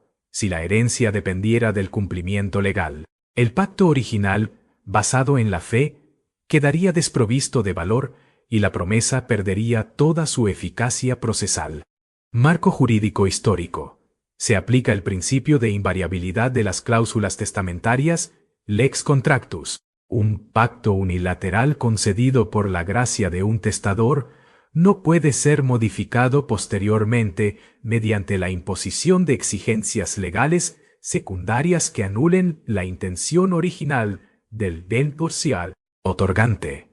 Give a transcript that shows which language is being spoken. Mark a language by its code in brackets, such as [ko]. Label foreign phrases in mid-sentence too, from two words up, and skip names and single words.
[es] Si la herencia dependiera del cumplimiento legal, el pacto original, basado en la fe, quedaría desprovisto de valor y la promesa perdería toda su eficacia procesal. Marco jurídico histórico. Se aplica el principio de invariabilidad de las cláusulas testamentarias, [la] lex contractus. [es] Un pacto unilateral concedido por la gracia de un testador no puede ser modificado posteriormente mediante la imposición de exigencias legales secundarias que anulen la intención original del bien parcial otorgante.